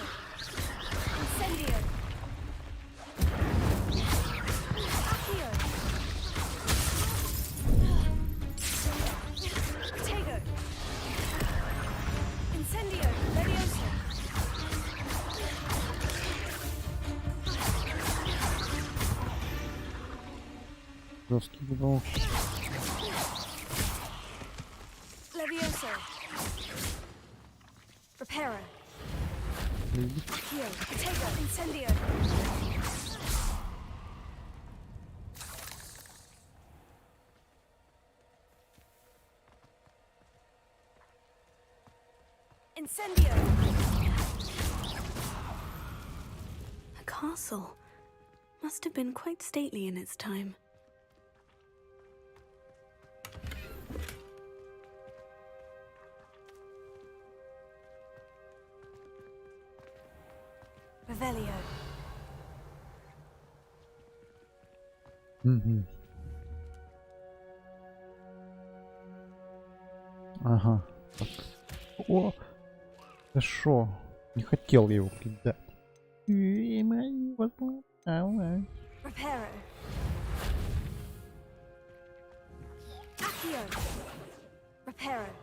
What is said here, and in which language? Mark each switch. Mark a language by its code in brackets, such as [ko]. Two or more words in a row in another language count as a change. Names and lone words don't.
[la] Incendio. Accio. Protego. Incendio. Levioso. [ru] Жесткий бывал. [la] Levioso. Reparo. Accio. Protego. Incendio. Incendio. [en] A castle. Must have been quite stately in its time. [la] Revelio. [ru] Ага. Так. О! Да шо? Не хотел я его кидать. [la] Reparo. Accio. Reparo.